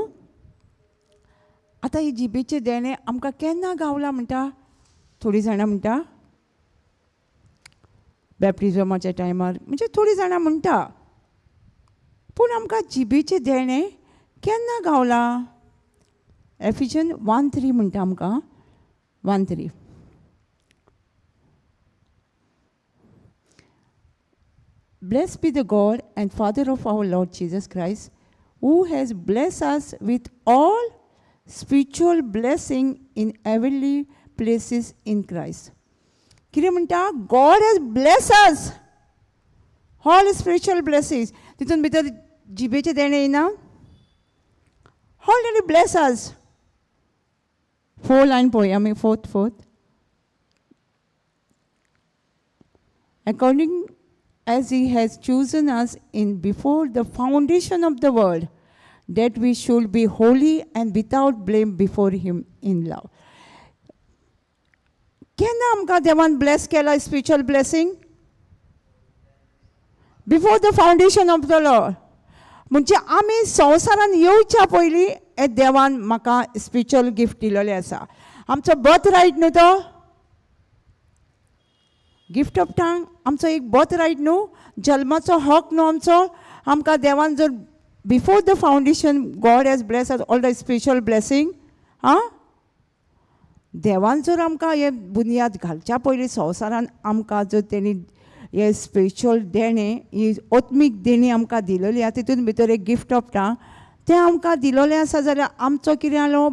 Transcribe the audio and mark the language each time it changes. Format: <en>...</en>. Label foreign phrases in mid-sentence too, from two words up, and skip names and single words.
<kok>आतां ही जिबेचे देणे आमकां केन्ना गावला म्हणटा? थोडीं जाणां म्हणटा बॅप्टिजमाच्या टायमार, म्हणजे थोडीं जाणां म्हणटा. पूण आमकां जिबेचे देणे केन्ना गावला? एफिशियन 1:3 म्हणटा आमकां. 1:3.</kok> <en>Blessed be the God and Father of our Lord Jesus Christ, who has blessed us with all spiritual blessing in heavenly places in Christ.</en> <kok>कितें म्हणटा?</kok> <en>God has blessed us all spiritual blessings.</en> <kok>तितून भितर जिबेचे देणे येना?</kok> <en>Already bless us. 4 line</en> <kok>पळय आमी,</kok> <en>fourth. According as he has chosen us in before the foundation of the world, that we should be holy and without blame before him in love.</en> <kok>केन्ना आमकां देवान ब्लेस केला</kok> <en>spiritual blessing? Before the foundation of the Lord.</en> <kok>म्हणजे आमी संवसारान येवच्या पयलीं हे देवान म्हाका</kok> <en>spiritual gift</en> <kok>दिलेलें आसा. आमचो</kok> <en>birth right</en> <kok>न्हू तो?</kok> <en>gift of tongue</en> <kok>आमचो एक</kok> <en>birth right</en> <kok>न्हू, जल्माचो हक न्हू आमचो. आमकां देवान जर</kok> <en>before the foundation God has bless us all the spiritual blessing.</en> <kok>देवान जर आमकां हे बुनयाद घालच्या पयलीं संवसारान आमकां जर तेणी हे स्पिरिच्युअल देणे, ही आत्मीक देणी आमकां दिलेली आसा, तितून भितर एक</kok> <en>gift of tongue</en> <kok>तें आमकां दिलेलें आसा, जाल्यार आमचो कितें आलो?</kok>